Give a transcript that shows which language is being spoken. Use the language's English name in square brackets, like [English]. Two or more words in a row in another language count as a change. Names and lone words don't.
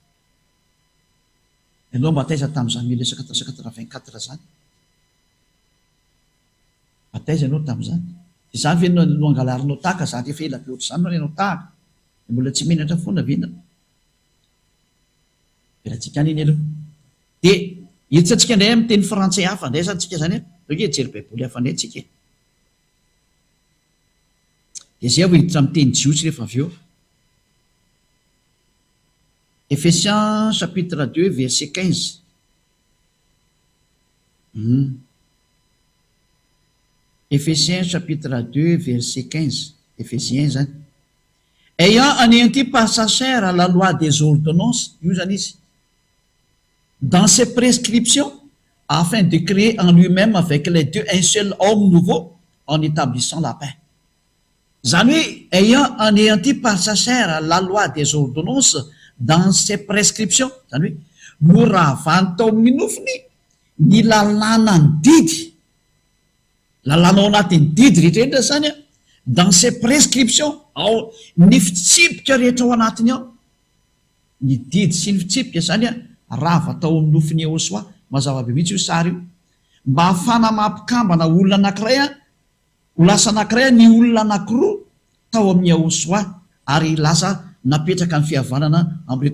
[Malagasy] ianao mba taiza tamin'izany 1984 zany bataiza ianao tamin'izany de zany ve no angalarinao tahaka zany rehefa ela be ohatry zany no ianao tahaka de mbola tsy menatra foana vena velatsika any iny aloha de hiditra antsika indray amin'ny teny frantsay hafa ndray zany tsika zany oke jery baiboly hafa ndray tsika de zay vo hiditra amin'ny teny jiosy rehefa avy eo [French] Ephésiens chapitre 2 verset 15 Ephésiens chapitre 2 verset 15 Ephésiens zany ayant anéanti par sa chair la loi des ordonnances [Malagasy] io zany izy [French] dans ses prescriptions afin de créer en lui-même avec les deux un seul homme nouveau en établissant la paix [Malagasy] zany hoe [French] ayant anéanti par sa chair la loi des ordonnances dans ses prescriptions [Malagasy] zany hoe moravany tao amin'ny nofiny ny lalàna ny didy lalàna ao anatin'ny didy rehetrarehetra zany a [French] dans ses prescriptions [Malagasy] ao ny fitsipika rehetra ao anatiny ao ny didy sy ny fitsipika zany a raha vatao amin'ny nofiny Yahosoa mazava be mihitsy io sary io mba hafana mampikambana olona anankiray a ho lasa anankiray ny olona anankiroa tao amin'ny Yahosoa ary lasa napetraka ny fihavanana am'reto